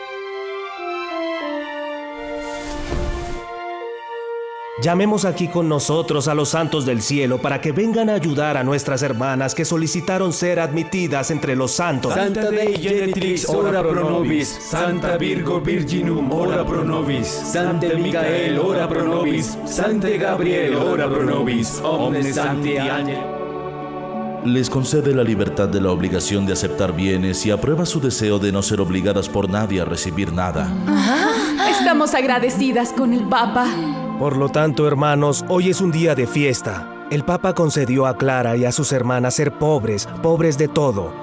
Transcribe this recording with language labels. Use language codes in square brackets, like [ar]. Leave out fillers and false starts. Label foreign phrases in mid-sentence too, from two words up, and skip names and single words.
[es] Llamemos aquí con nosotros a los santos del cielo para que vengan a ayudar a nuestras hermanas que solicitaron ser admitidas entre los santos. [la] Santa Dei Genitrix, ora pro nobis. Santa Virgo Virginum, ora pro nobis. Sante Micael, ora pro nobis. Sante Gabriel, ora pro nobis. Omnes Sancti Angeli. [es] Les concede la libertad de la obligación de aceptar bienes y aprueba su deseo de no ser obligadas por nadie a recibir nada. Estamos agradecidas con el Papa. Por lo tanto, hermanos, hoy es un día de fiesta. El Papa concedió a Clara y a sus hermanas ser pobres, pobres de todo.